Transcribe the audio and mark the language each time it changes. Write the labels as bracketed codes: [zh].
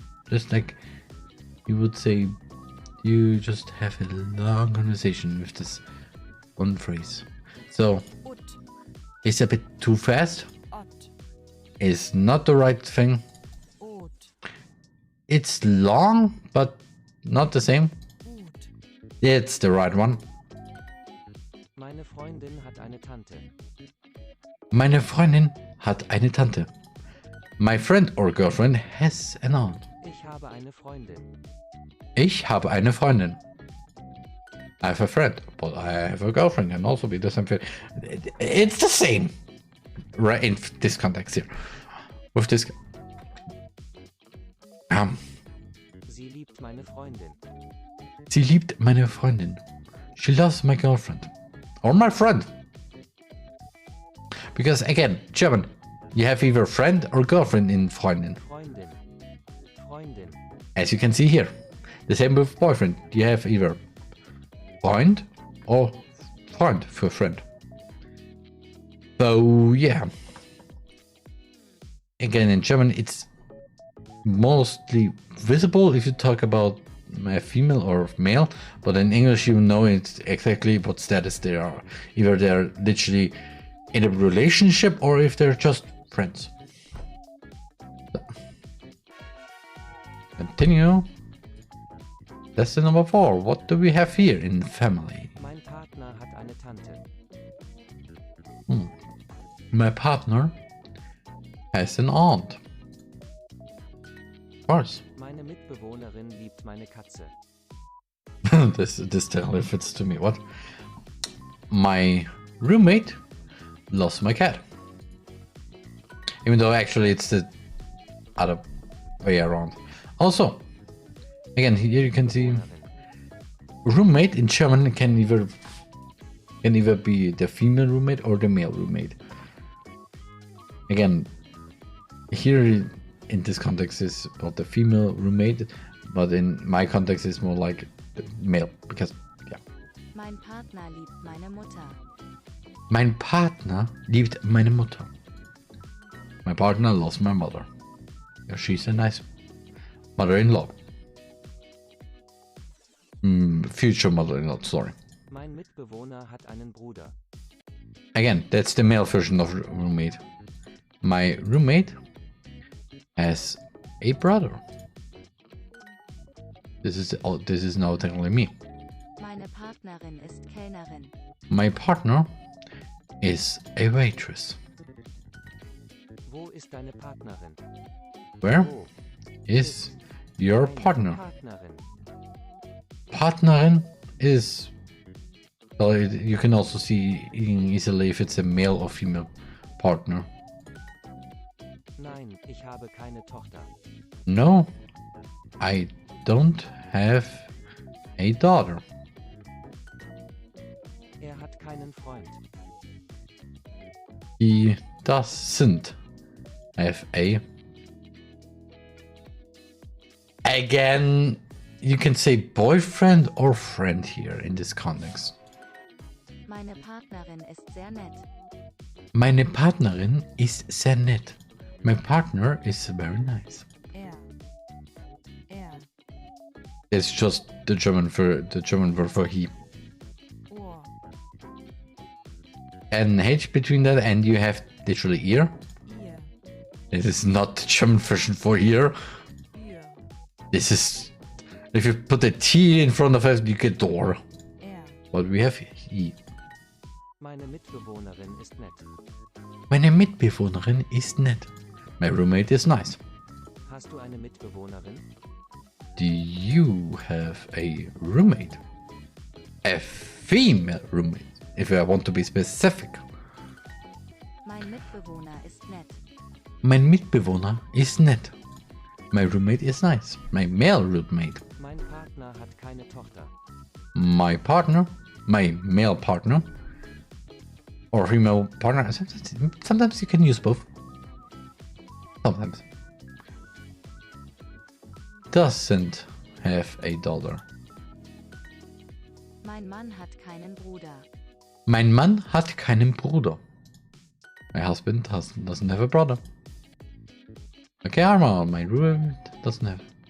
[en] Just like you would say, you just have a long conversation with this one phrase. So it's a bit too fast. It's not the right thing. It's long, but not the same. It's the right one. [de] Meine Freundin hat eine Tante. Meine Freundin hat eine Tante. [en] My friend or girlfriend has an aunt. [de] Ich habe eine Freundin. Ich habe eine Freundin. [en] I have a friend, but I have a girlfriend, can also be the same thing. It's the same, right? In this context here, with this. [de] Sie liebt meine Freundin. Sie liebt meine Freundin. [en] She loves my girlfriend, or my friend. Because again, German, you have either friend or girlfriend in Freundin. [de] Freundin. Freundin. [en] As you can see here, the same with boyfriend. You have either Freund or Freund for friend. So yeah. Again, in German, it's mostly visible if you talk about a female or male, but in English you know it's exactly what status they are. Either they're literally in a relationship or if they're just friends. So. Continue. Lesson number 4. What do we have here in family? [de] Mein Partner hat eine Tante. [en] My partner has an aunt. Of course. [de] Meine Mitbewohnerin liebt meine Katze. [en] this totally fits to me. What? My roommate loves my cat. Even though actually it's the other way around. Also, Again, here you can see roommate in German can either be the female roommate or the male roommate. Again, here in this context is about the female roommate, but in my context is more like the male, because yeah. [de] Mein Partner liebt meine Mutter. Mein Partner liebt meine Mutter. [en] My partner loves my mother. Yeah, she's a nice mother-in-law. Future mother-in-law, sorry. [de] Mein Mitbewohner hat einen Bruder. [en] Again, that's the male version of roommate. My roommate has a brother. This is now technically me. [de] Meine Partnerin ist Kellnerin. [en] My partner is a waitress. [de] Wo ist deine Partnerin? [en] Where [de] Wo [en] is your [de] deine [en] partner? [de] Partnerin? [en] Partnerin is... Well, you can also see easily if it's a male or female partner. [de] Nein, ich habe keine Tochter. [en] No, I don't have a daughter. [de] Hat keinen Freund. [en] He doesn't have a... Again, you can say boyfriend or friend here in this context. Meine Partnerin ist sehr nett. Meine Partnerin ist sehr nett. My partner is very nice. [de] Er. [en] It's just the German word for he. [de] Ohr. [en] And H between that, and you have literally ear. [de] Ihr. [en] This is not the German version for ear. [de] Ihr. [en] This is... If you put a T in front of it, you get door. [de] Er. [en] But we have he. [de] Meine Mitbewohnerin ist nett. Meine Mitbewohnerin ist nett. [en] My roommate is nice. [de] Hast du eine Mitbewohnerin? [en] Do you have a roommate? A female roommate, if I want to be specific. [de] Mein Mitbewohner ist nett. Mein Mitbewohner ist nett. [en] My roommate is nice. My male roommate. [de] Mein Partner hat keine Tochter. [en] My partner, my male partner, or female partner. Sometimes you can use both. Sometimes. Doesn't have a daughter. [de] Mein Mann hat keinen Bruder. Mein Mann hat keinen Bruder. [en] My husband doesn't have a brother. Okay, Arma, my roommate doesn't have.